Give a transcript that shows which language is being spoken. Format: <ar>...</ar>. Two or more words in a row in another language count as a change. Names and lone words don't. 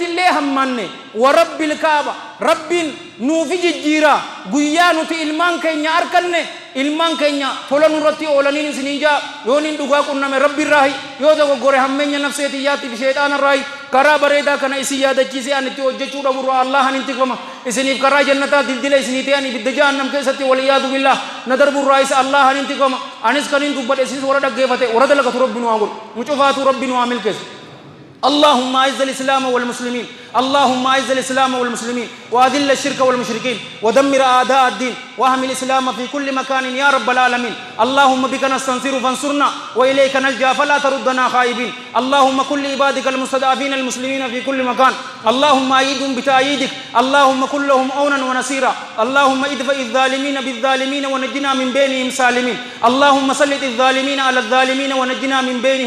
<om>illee hammanne</om> <ar>ورب الكعبة</ar> <om>rabbiin nuufi jijjiiraa guyyaa nuti ilmaan keenya arkanne ilmaan keenya tola nurratti oolaniin isinii jaa yoo nin dhugaa qunname rabbiirraahi yoo dogoggore hammeenya nafseetiyyaatti fi sheexaanarraahi karaa bareedaa kana isin yaadachiisee an itti hojjechuu dhaburraa allahan hin tikfama isiniif karaa jannataa dildila isinii ta'an ibidda jahannam keessatti</om> <ar>والعياذ بالله</ar> <om>na darburraa isa allahan hin tikfama anis kanin dubbadhe isinis warra dhaggeeffate warra dalagatu rabbi nu haa godhu nu cufaatu rabbi nu haa milkeessu</om> <ar>اللهم اعز الاسلام والمسلمين اللهم اعز الاسلام والمسلمين واذل الشرك والمشركين ودمر اعداء الدين واهم الاسلام في كل مكان يا رب العالمين اللهم بك نستنصر فانصرنا واليك نلجا فلا تردنا خائبين اللهم كل عبادك المستضعفين المسلمين في كل مكان اللهم ايدهم بتأييدك اللهم كن لهم عونا ونصيرا اللهم ادفع الظالمين بالظالمين ونجنا من بينهم سالمين اللهم سلط الظالمين على الظالمين ونجنا من بينهم</ar>